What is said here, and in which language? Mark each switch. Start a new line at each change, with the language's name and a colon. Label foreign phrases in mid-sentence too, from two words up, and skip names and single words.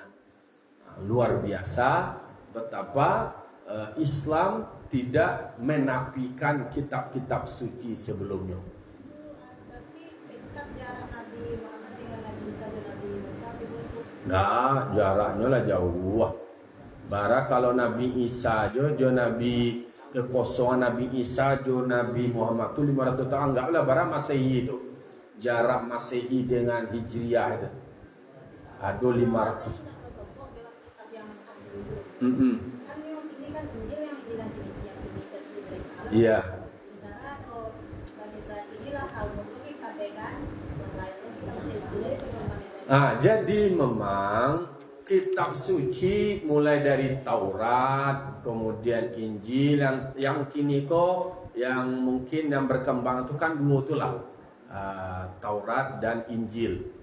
Indonesian: Luar biasa betapa Islam tidak menafikan kitab-kitab suci sebelumnya. Nah, jaraknya lah jauh. Bara kalau Nabi Isa jo Nabi kekosongan Nabi Isa jo Nabi Muhammad itu 500 tahun, anggaplah bara Masehi itu. Jarak Masehi dengan Hijriah itu ada 500. Iya. Jadi memang kitab suci mulai dari Taurat, kemudian Injil, yang kini kok yang mungkin yang berkembang itu kan dua itulah, Taurat dan Injil.